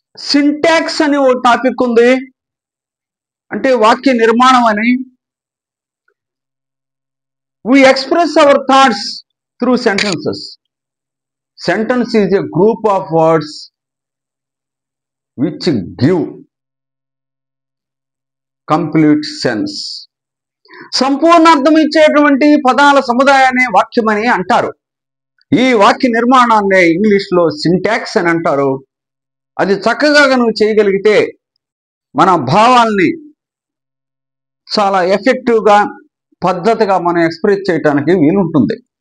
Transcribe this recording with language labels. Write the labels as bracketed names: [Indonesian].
[Telugu] Syntax అనే ఓ topic ఉంది, అంటే వాక్య నిర్మాణం అని. [English] We express our thoughts through sentences. Sentence is a group of words which give complete sense. [Telugu] సంపూర్ణ అర్థం ఇచ్చేటువంటి పదాల సముదాయాన్ని వాక్యమని అంటారు. ఈ వాక్య నిర్మాణాన్ని ఇంగ్లీష్లో సింటాక్స్ అని అంటారు. అది చక్కగా నువ్వు చేయగలిగితే మన భావాల్ని చాలా ఎఫెక్టివ్గా పద్ధతిగా మనం ఎక్స్ప్రెస్ చేయడానికి వీలుంటుంది.